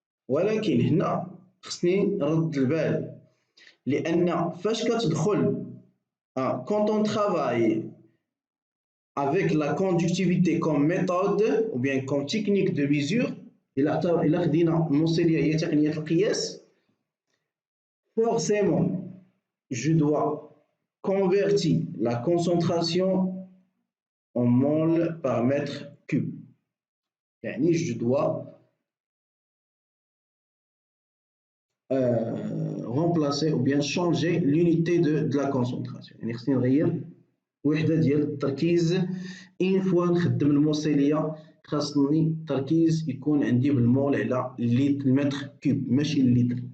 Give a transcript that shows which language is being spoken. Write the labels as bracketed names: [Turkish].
[Arabic] ولكن هنا خصني نرد البال لأن فاش كتدخل [French] quand on travaille avec la conductivité comme méthode ou bien comme technique de mesure [Arabic] إلا خدينا النص ديالها هي تقنية القياس [French] forcément, je dois convertir la concentration en mol par mètre cube. [Arabic] يعني [French] je dois remplacer ou bien changer l'unité de la concentration. [Arabic] يعني خصني نغير وحدة ديال التركيز. إن فوا نخدم الموصلية خاصني التركيز يكون عندي بالمول على المتر كوب ماشي الليتر.